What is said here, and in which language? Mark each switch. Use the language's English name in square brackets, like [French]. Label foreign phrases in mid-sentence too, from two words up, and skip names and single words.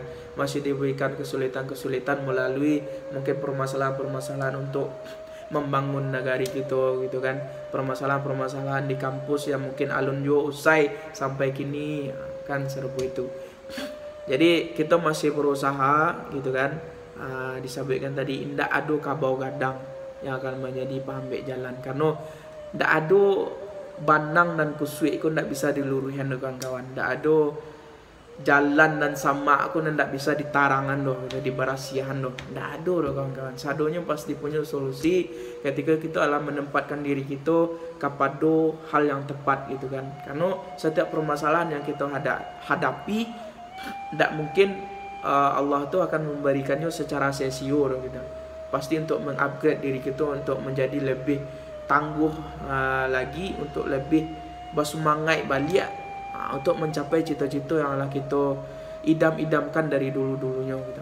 [Indonesian] Masih diberikan kesulitan-kesulitan melalui mungkin permasalahan-permasalahan untuk membangun negari gitu kan. Permasalahan-permasalahan di kampus yang mungkin [Minangkabau] alun jo usai sampai kini [Indonesian] kan serbu itu. Jadi kita masih berusaha gitu kan. [Minangkabau] Disebutkan tadi indak adu kabau gadang yang akan menjadi pahambek jalan, karena ndak ada banang dan kusui ku ndak bisa diluruhkan kawan-kawan, ndak ada jalan dan sama aku ndak bisa ditarangan doh, di barasiahan doh, ndak ada doh kawan-kawan. [Indonesian] Sadonya pasti punya solusi ketika kita alam menempatkan diri kita kepada hal yang tepat gitu kan. Karena setiap permasalahan yang kita hadapi ndak mungkin Allah tuh akan memberikannya secara sia-sia gitu. Pasti untuk mengupgrade diri kita untuk menjadi lebih tangguh lagi, untuk lebih bersemangat balik untuk mencapai cita-cita yang lah kita idam-idamkan dari dulu-dulunya gitu.